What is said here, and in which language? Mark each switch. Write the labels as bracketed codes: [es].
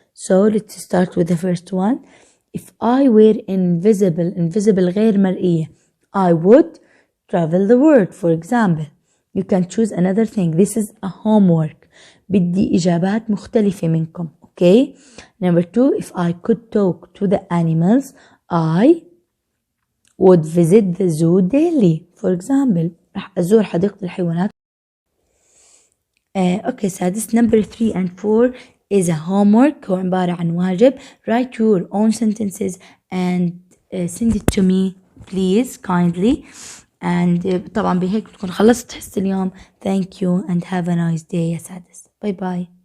[en] So let's start with the first one. If I were invisible [ar] غير مرئية, [en] I would travel the world, for example. You can choose another thing. This is a homework. [ar] بدي إجابات مختلفة منكم. [en] Okay. Number 2, if I could talk to the animals, I would visit the zoo daily. For example, [ar] رح أزور حديقة الحيوانات. Okay, سادس. [en] Number 3 and 4 is a homework. [ar] هو عبارة عن واجب. [en] Write your own sentences and send it to me, please, kindly. And [ar] طبعا بهيك بتكون خلصت حصة اليوم. [en] Thank you and have a nice day [ar] يا سادس. [en] Bye bye.